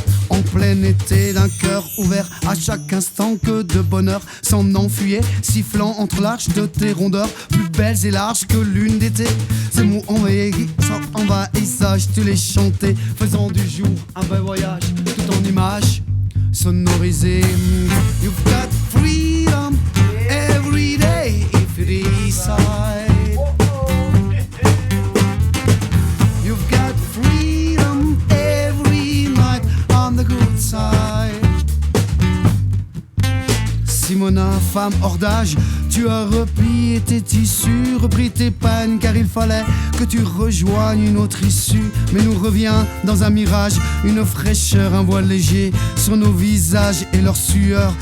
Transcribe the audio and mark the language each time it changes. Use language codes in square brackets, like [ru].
[fr] En plein été, d'un cœur ouvert à chaque instant, que de bonheur s'en enfuyait, sifflant entre l'arche de tes rondeurs, plus belles et larges que lune d'été. Ces mots envahissages, tu les chantais, faisant du jour un vrai voyage, tout en images sonorisées. [en] You've got freedom every day if you decide. You've got freedom every night on the good side. [fr] Simona, femme hors d'âge, tu as replié tes tissus, repris tes peines, car il fallait que tu rejoignes une autre issue. Mais nous revient dans un mirage, une fraîcheur, un voile léger sur nos visages et leur sueur.